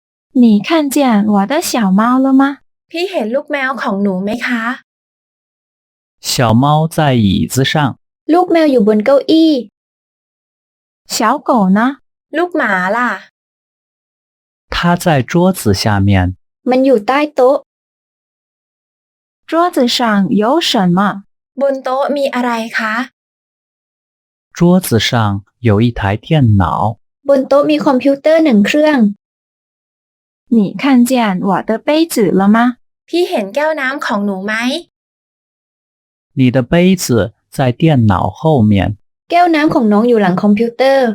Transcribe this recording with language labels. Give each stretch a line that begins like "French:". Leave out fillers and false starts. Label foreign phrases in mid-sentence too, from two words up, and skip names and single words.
Chinese: 你看见我的小猫了吗？
Thai: พี่เห็นลูกแมวของหนูไหมคะ
Chinese: 小猫在椅子上，
Thai: ลูกแมวอยู่บนเก้าอี้
Chinese: 小狗呢？
Thai: ลูกหมาล่ะ
Chinese: 它在桌子下面。
Thai: มันอยู่ใต้โต๊ะ
Chinese: 桌子上有什么？
Thai: บนโต๊ะมีอะไรคะ
Chinese: 桌子上有一台电脑。
Thai: บนโต๊ะมีคอมพิวเตอร์หนึ่งเครื่อง
Chinese: 你看见我的杯子了吗？
Thai: พี่เห็นแก้วน้ำของหนูไหม
Chinese: 你的杯子在电脑后面。
Thai: แก้วน้ำของน้องอยู่หลังคอมพิวเตอร์